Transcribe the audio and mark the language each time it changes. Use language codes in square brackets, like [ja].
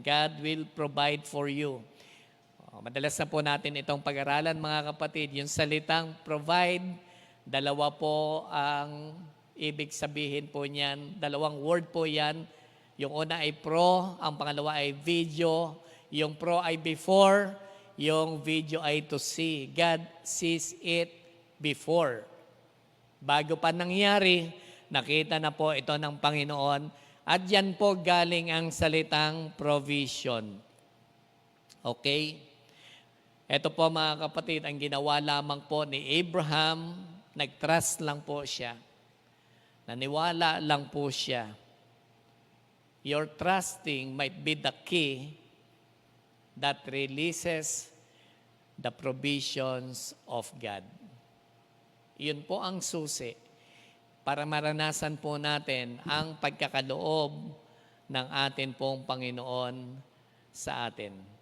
[en] God will provide for you. [tl] Madalas na po natin itong pag-aralan mga kapatid. Yung salitang provide, dalawa po ang ibig sabihin po niyan. Dalawang word po yan. Yung una ay pro, ang pangalawa ay video. Yung pro ay before, yung video ay to see. [en] God sees it before. [tl] Bago pa nangyari, nakita na po ito ng Panginoon. At yan po galing ang salitang provision. Okay? Ito po mga kapatid, ang ginawa lamang po ni Abraham, nag-trust lang po siya. Naniwala lang po siya. [en] Your trusting might be the key that releases the provisions of God. [tl] Yun po ang susi para maranasan po natin ang pagkakaloob ng atin pong Panginoon sa atin.